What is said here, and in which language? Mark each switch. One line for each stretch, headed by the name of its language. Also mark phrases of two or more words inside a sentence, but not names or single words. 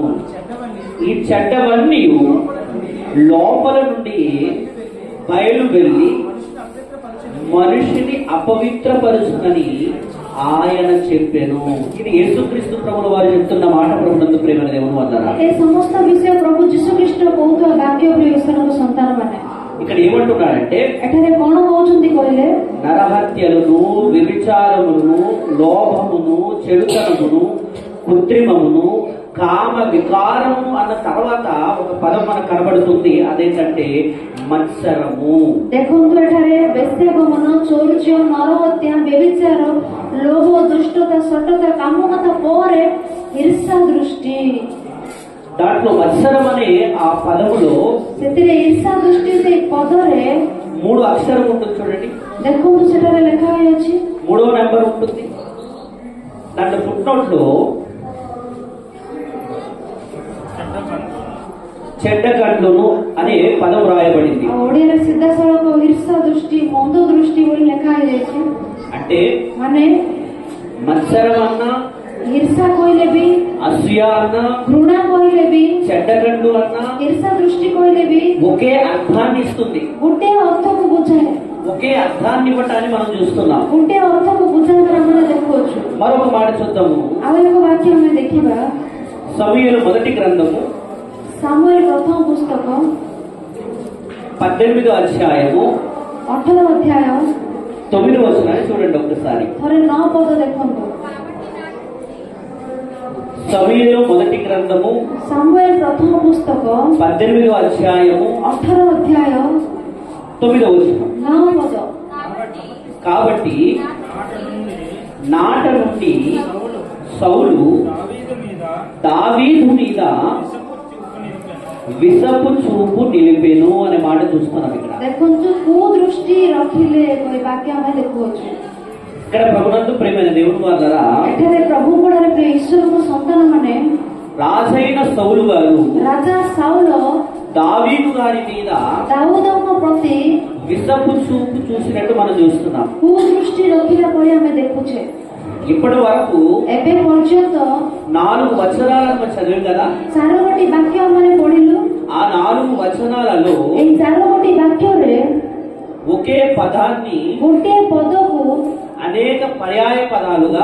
Telugu: ఈ చెడ్డవన్నీ లోపల నుండి బయలు వెళ్ళి మనిషిని అపవిత్రపరుచునని ఆయన చెప్పెను. ఇది యేసుక్రీస్తు ప్రభుల వారు చెప్తున్న మాట. ప్రభునందు ప్రేమల దేవుని అన్నారా.
Odia: ଏ ସମସ୍ତ ବିଷୟ ପ୍ରଭୁ ଯୀଶୁଖ୍ରୀଷ୍ଟ କହୁଥିବା ବାକ୍ୟ ପ୍ରିୟ ଈଶ୍ୱରଙ୍କ ସନ୍ତାନମାନେ
Telugu: ఇక్కడ ఏమంటున్నాడంటే,
Odia: ଏଠାରେ କଣ କହୁଛନ୍ତି କହିଲେ,
Telugu: నరహత్యలను, వ్యభిచారములను, లోభమును, చెడుతనమును, కృత్రిమమును, కామ వికారము అన్న తర్వాత ఒక పదం మనకు కనబడుతుంది. అదేంటంటే మత్సరము.
Odia: ଦେଖନ୍ତୁ ଏଠାରେ ବେଶ୍ୟାଗମନ, ଚୌର୍ଯ୍ୟ, ନରହତ୍ୟା, ବ୍ୟଭିଚାର, ଲୋଭ, ଦୁଷ୍ଟତା, ସଟତା, କାମକଥା ପରେ ଈର୍ଷା ଦୃଷ୍ଟି।
Telugu: దాంట్లో మత్సరం అనే ఆ పదములో
Odia: ସେଥିରେ ଈର୍ଷା ଦୃଷ୍ଟି ସେ ପଦରେ
Telugu: 3 అక్షరం ఉంటుంది చూడండి.
Odia: ଦେଖନ୍ତୁ ସେଠାରେ ଲେଖା ହୋଇଅଛି
Telugu: 3వ నెంబర్ ఉంటుంది. దాంట్లో ఫుట్నోట్లో చెడ్డ కళ్ళును అనే పదం రాయబడింది.
Odia: ଓଡ଼ିଆରେ ସିଧାସଳଖ ଈର୍ଷା ଦୃଷ୍ଟି, ମନ୍ଦ ଦୃଷ୍ଟି ବୋଲି ଲେଖା ହୋଇଯାଇଛି।
Telugu: అంటే
Odia: ମାନେ
Telugu: మత్సరం అన్నా,
Odia: ଈର୍ଷା କହିଲେ ବି,
Telugu: అసూయ అన్నా,
Odia: ଘୃଣା କହିଲେ ବି,
Telugu: చెడ్డ కళ్ళు అన్నా
Odia: ଈର୍ଷା ଦୃଷ୍ଟି କହିଲେ ବି
Telugu: ఒకే అర్థాన్ని ఇస్తుంది.
Odia: ଗୋଟେ ଅର୍ଥକୁ ବୁଝାଏ।
Telugu: ఒకే అర్థాన్ని ఇవ్వటాన్ని మనం చూస్తున్నాం.
Odia: ଗୋଟେ ଅର୍ଥକୁ ବୁଝାଇବାର ଆମେ ଦେଖୁଅଛୁ।
Telugu: మరొక మాట చూద్దాము.
Odia: ଆଉ ଏକ ବାକ୍ୟ ଆମେ ଦେଖିବା।
Telugu: సమూయేలు మొదటి గ్రంథము
Odia: ସାମୁଏଲ ପ୍ରଥମ ପୁସ୍ତକ
Telugu: 18వ అధ్యాయము
Odia: 18 ଅଧ୍ୟାୟ
Telugu: 9వ వచనాన్ని చూడండి ఒకసారి.
Odia: ଥରେ 9 ପଦ ଦେଖନ୍ତୁ।
Telugu: సమూయేలు మొదటి గ్రంథము
Odia: ସାମୁଏଲ ପ୍ରଥମ పుస్తକ
Telugu: 18వ అధ్యాయము
Odia: 18 ଅଧ୍ୟାୟ
Telugu: 9వ వచనం.
Odia: 9 ପଦ।
Telugu: కాబట్టి నాట నుండి సౌలు దావీదు మీద విసపు చూపు నిలిపెను అనే మాట చూస్తున్నాం ఇక్కడ.
Odia: ଦେଖନ୍ତୁ କୁଦୃଷ୍ଟି ରଖିଲେ କହି ବାକ୍ୟ ଆମେ ଦେଖୁଅଛୁ.
Telugu: ఇక్కడ ప్రభునందు ప్రేమైన దేవుని వారి ద్వారా
Odia: ଏଠାରେ ପ୍ରଭୁଙ୍କଠାରେ ପ୍ରିୟ ଈଶ୍ୱରଙ୍କ ସନ୍ତାନ ମାନେ
Telugu: రాజైన సౌలు గారు
Odia: ରାଜା ସାଉଲ
Telugu: దావీదు గారి మీద
Odia: ଦାଉଦଙ୍କ ପ୍ରତି
Telugu: విసపు చూపు చూసినట్టు మనం చూస్తున్నాం.
Odia: କୁଦୃଷ୍ଟି ରଖିଲା ପରି ଆମେ ଦେଖୁଛେ.
Telugu: ఇప్పటి వరకు
Odia: ଏବେ ପର୍ଯ୍ୟନ୍ତ
Telugu: 4 వచనాలను మనం చదివాం కదా.
Odia: 4ଟି ବାକ୍ୟ ଆମେ ପଢିଲୁ.
Telugu: ఆ 4 వచనాలలో
Odia: ଏହି 4ଟି ବାକ୍ୟରେ
Telugu: ఒకే పదాన్ని
Odia: ଗୋଟିଏ ପଦକୁ
Telugu: అనేక పర్యాయ పదాలుగా